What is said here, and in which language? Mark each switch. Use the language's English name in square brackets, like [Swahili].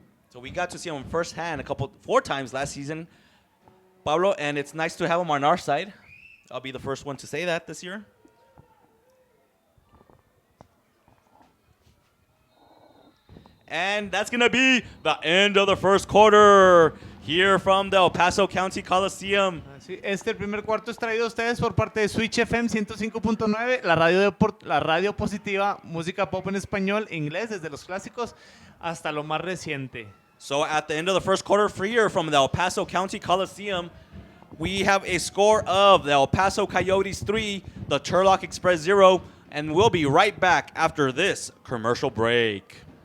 [English] So we got to see him firsthand 4 times last season, Pablo, and it's nice to have him on our side. I'll be the first one to say that this year. And that's going to be the end of the first quarter here from the El Paso County Coliseum. [Spanish] Sí, el primer cuarto es traído a ustedes por parte de Switch FM 105.9, la radio positiva, música pop en español e inglés, desde los clásicos hasta lo más reciente. [English] So at the end of the first quarter, here from the El Paso County Coliseum, we have a score of the El Paso Coyotes 3, the Turlock Express 0, and we'll be right back after this commercial break.